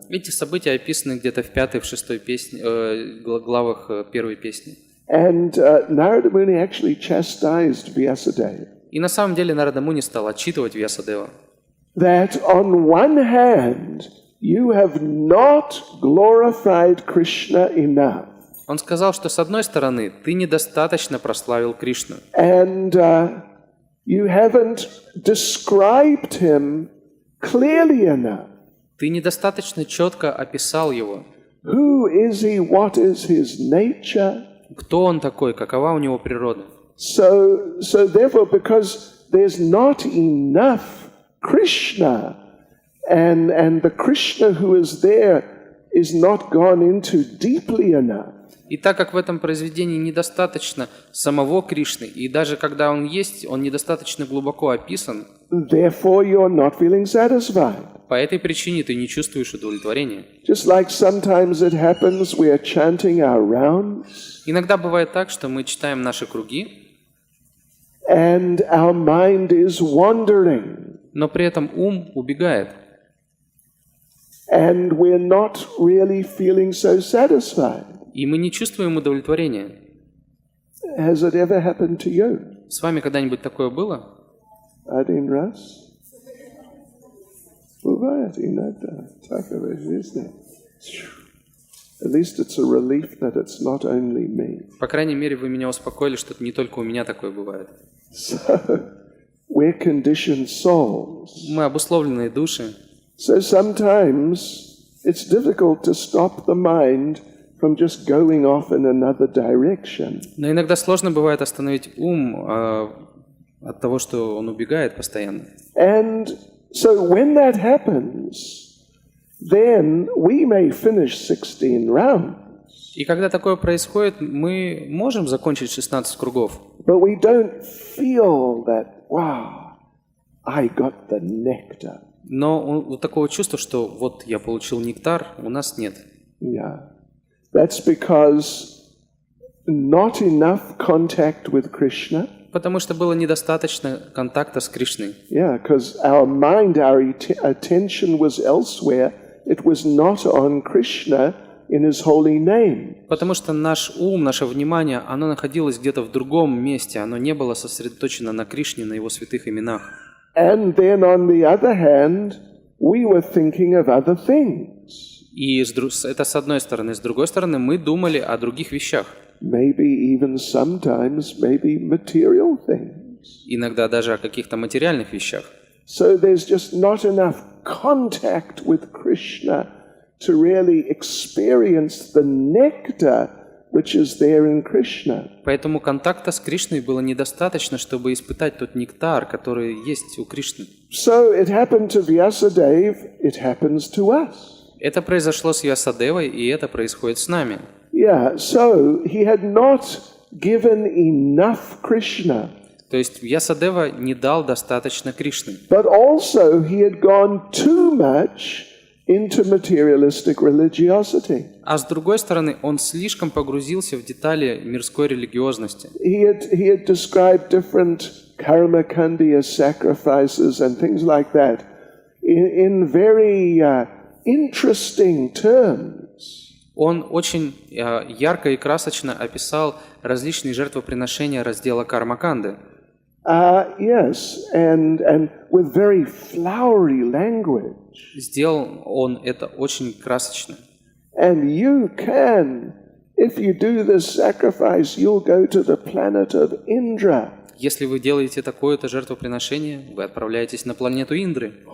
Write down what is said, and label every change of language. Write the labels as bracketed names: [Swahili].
[Russian] Эти события описаны где-то в 5-й, в 6-й главах первой песни. [English] And Narada Muni actually chastised Vyasadeva. [Russian] И на самом деле Нарада Муни стал отчитывать Вьясадева. [English] That on one hand, you have not glorified Krishna enough. [Russian] Он сказал, что с одной стороны, ты недостаточно прославил Кришну. [English] And you haven't described him clearly enough. [Russian] Ты недостаточно четко описал его. [English] Who is he? What is his nature? [Russian] Кто он такой? Какова у него природа? [English] So therefore, because there's not enough Krishna, and the Krishna who is there is not gone into deeply enough. [Russian] И так как в этом произведении недостаточно самого Кришны, и даже когда он есть, он недостаточно глубоко описан, [English] Therefore, you're not feeling satisfied. [Russian] по этой причине ты не чувствуешь удовлетворения. [English] Just like sometimes it happens, we are chanting our rounds, [Russian] Иногда бывает так, что мы читаем наши круги, [English] and our mind is wandering, [Russian] но при этом ум убегает, [English] and we're not really feeling so satisfied. [Russian] и мы не чувствуем удовлетворения. [English] Has it ever happened to you? [Russian] С вами когда-нибудь такое было? Один раз? Бывает иногда. Такое жизнь. [English] At least it's a relief that it's not only me. [Russian] По крайней мере, вы меня успокоили, что это не только у меня такое бывает. [English] So, we're conditioned souls. [Russian] Мы обусловленные души, [English] So sometimes it's difficult to stop the mind from just going off in another direction. [Russian] но иногда сложно бывает остановить ум от того, что он убегает постоянно. [English] And so when that happens, then we may finish 16 rounds, [Russian] И когда такое происходит, мы можем закончить 16 кругов, [English] but we don't feel that, wow, I got the nectar. [Russian] но вот такого чувства, что вот я получил нектар, у нас нет. [English] Yeah. That's because not enough contact with Krishna. [Russian] Потому что было недостаточно контакта с Кришной. [English] Yeah, because our mind, our attention was elsewhere. It was not on Krishna in His holy name. [Russian] Потому что наш ум, наше внимание, оно находилось где-то в другом месте, оно не было сосредоточено на Кришне, на Его святых именах. [English] And then on the other hand, we were thinking of other things. [Russian] И это с одной стороны. С другой стороны, мы думали о других вещах. [English] Maybe even sometimes, maybe material things. [Russian] Иногда даже о каких-то материальных вещах. [English] So there's just not enough contact with Krishna to really experience the nectar which is there in Krishna. [Russian] Поэтому контакта с Кришной было недостаточно, чтобы испытать тот нектар, который есть у Кришны. [English] So it happened to Vyasadeva, it happens to us. [Russian] Это произошло с Вьясадевой, и это происходит с нами. [English] Yeah, so he had not given enough Krishna, [Russian] То есть Вьясадева не дал достаточно Кришны. [English] but also he had gone too much into materialistic religiosity. [Russian] А с другой стороны, он слишком погрузился в детали мирской религиозности. [English] He had described different karma kandiya sacrifices and things like that in very interesting terms. [Russian] Он очень ярко и красочно описал различные жертвоприношения раздела Кармаканды. [English] Yes, and with very flowery language. [Russian] Сделал он это очень красочно. [English] And you can, if you do this sacrifice, you'll go to the planet of Indra. [Russian] Если вы делаете такое-то жертвоприношение, вы отправляетесь на планету Индры.